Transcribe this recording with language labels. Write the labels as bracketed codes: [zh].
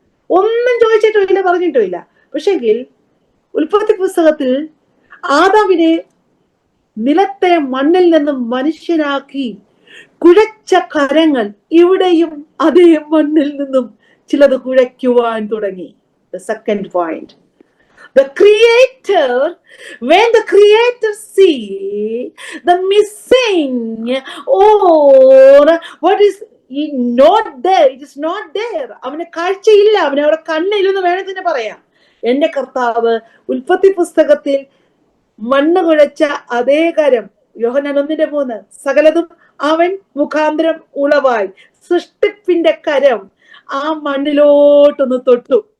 [ml] ഒന്നും ചോദിച്ചിട്ടും ഇല്ല, പറഞ്ഞിട്ടും ഇല്ല. പക്ഷെങ്കിൽ ഉൽപ്പത്തി പുസ്തകത്തിൽ ആദാമിനെ നിലത്തെ മണ്ണിൽ നിന്നും മനുഷ്യനാക്കി കുഴച്ച കരങ്ങൾ ഇവിടെയും അതേ മണ്ണിൽ നിന്നും ചിലത് കുഴയ്ക്കുവാൻ തുടങ്ങി. [en] The second point. The creator, when the creator see the missing or what is not there, it is not there. [ml] അവന് കാഴ്ചയില്ല, അവന് അവിടെ കണ്ണില്ലെന്ന് വേണമെങ്കിൽ തന്നെ പറയാം. എന്റെ കർത്താവ് ഉൽപ്പത്തി പുസ്തകത്തിൽ മണ്ണ് കുഴച്ച അതേ കരം, യോഹന്നാൻ 1:3, സകലതും അവൻ മുഖാന്തരം ഉളവായി. സൃഷ്ടിപ്പിന്റെ കരം ആ മണ്ണിലോട്ടൊന്ന് തൊട്ടു.